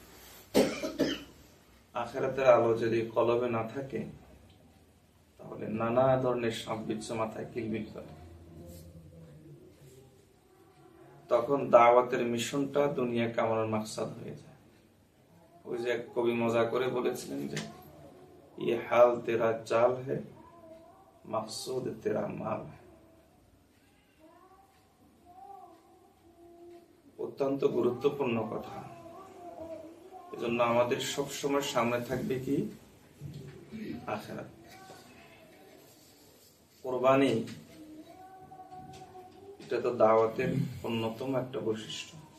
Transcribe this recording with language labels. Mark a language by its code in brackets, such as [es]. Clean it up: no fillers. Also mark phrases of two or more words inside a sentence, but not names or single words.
[bn] আখিরাতের আলো যদি কলবে না থাকে, তাহলে নানা ধরনের সাপ বিচ্ছু মাথায় কিলবিল করে। তখন দাওয়াতের মিশনটা দুনিয়া কামানোর মাকসাদ হয়ে যায়। ওই যে এক কবি মজা করে বলেছিলেন যে, [hi] ये हाल तेरा चाल है, मकसूद तेरा माल है। [bn] অত্যন্ত গুরুত্বপূর্ণ কথা। এজন্য আমাদের সবসময় সামনে থাকবে কি? আখিরাত। কুরবানি এটা তো দাওয়াতের অন্যতম একটা বৈশিষ্ট্য।